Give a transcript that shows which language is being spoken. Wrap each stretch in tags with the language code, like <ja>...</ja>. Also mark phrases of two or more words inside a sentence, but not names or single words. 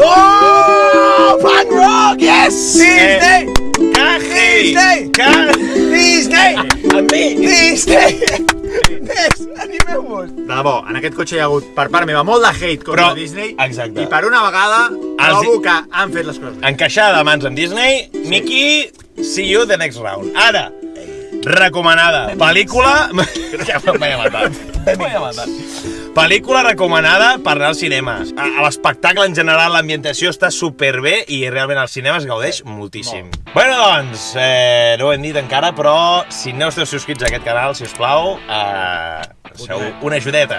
<en>Oh! Punk rock, yes! Disney! Caji! Disney! Disney!</en> <ca>Amb mi! Disney! Més, animeu-vos! De debò, en aquest cotxe hi ha hagut, per part meva, molt de hate contra Però- Disney. exacte. I per una vegada, Els trobo que han fet les coses. Encaixada de mans amb Disney,</ca> <en>Mickey, see you the next round.</en> <ca>Ara, recomanada, pel·lícula... Ja m'he matat. M'he matat. Pel·lícula recomanada per anar al cinema. A l'espectacle en general, l'ambientació està superbé i realment al cinema es gaudeix moltíssim. Bueno, doncs, no ho hem dit encara, però si no esteu subscrits a aquest canal, si us plau, feu una ajudeta.</ca>